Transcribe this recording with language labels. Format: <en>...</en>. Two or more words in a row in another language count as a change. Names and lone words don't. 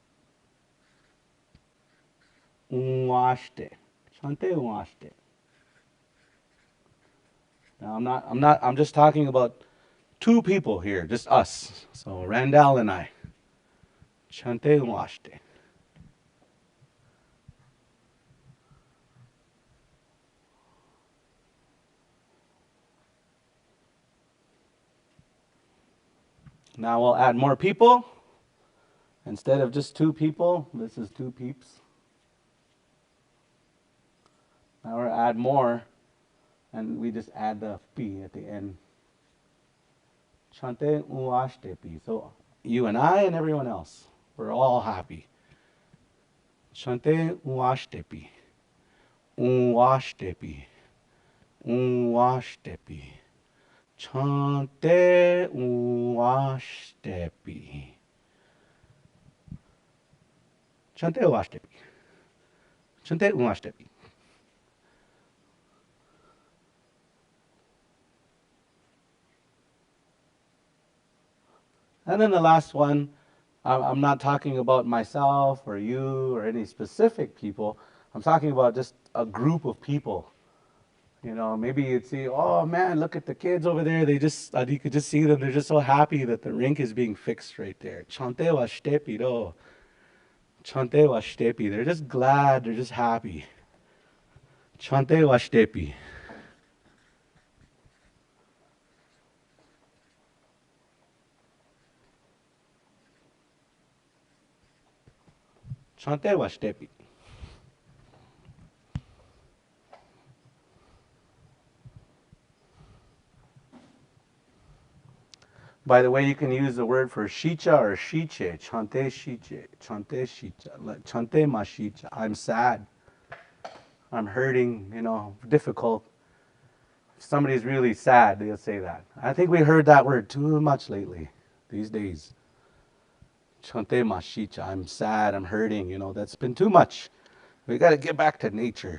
<lkt>Washte. Chante washte.</lkt> <en>Now I'm just talking about 2 people here, just us. So Randall and I.</en> <lkt>Chante washte.</lkt> <en>Now we'll add more people. Instead of just 2 people, this is 2 peeps. Now we'll add more, and we just add the pi at the end.</en> <lkt>Chante washte pi.</lkt> <en>So you and I and everyone else, we're all happy.</en> <lkt>Chante washte pi. Washte pi. Washte pi. Chante washte pi. Chante washte pi. Chante washte pi.</lkt> <en>And then the last one, I'm not talking about myself or you or any specific people. I'm talking about just a group of people. You know, maybe you'd see, oh man, look at the kids over there. They just, you could just see them. They're just so happy that the rink is being fixed right there.</en> <lkt>Chante washte pi. Chante washte pi.</lkt> <en>They're just glad. They're just happy.</en> <lkt>Chante washte pi. Chante washte pi.</lkt> <en>By the way, you can use the word for shicha or shiche.</en> <lkt>Chante shiche. Chante shicha. Chante ma shicha.</lkt> <en>I'm sad. I'm hurting, you know, difficult. If somebody's really sad, they'll say that. I think we heard that word too much lately, these days.</en> <lkt>Chante ma shicha.</lkt> <en>I'm sad. I'm hurting. You know, that's been too much. We got to get back to nature.</en>